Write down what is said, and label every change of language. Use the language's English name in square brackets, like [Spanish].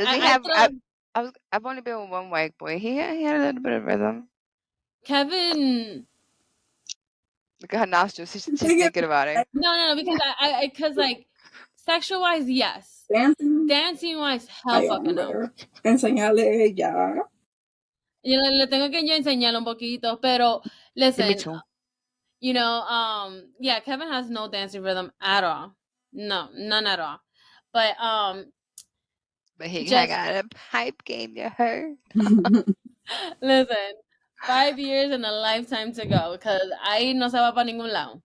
[English] does he have? I've only been with one white boy. He had a little bit of rhythm. Kevin. Look at her nostrils. She's thinking about it. No, because like sexual wise, yes. Dancing wise, hell fucking no. [Spanish] Enseñale ya. Le tengo que yo enseñarle un poquito, pero [English] listen. Yeah, Kevin has no dancing rhythm at all. No, none at all. But But he just got a pipe game, you heard? listen, 5 years and a lifetime to go, because [Spanish] ahí no se va para ningún lado.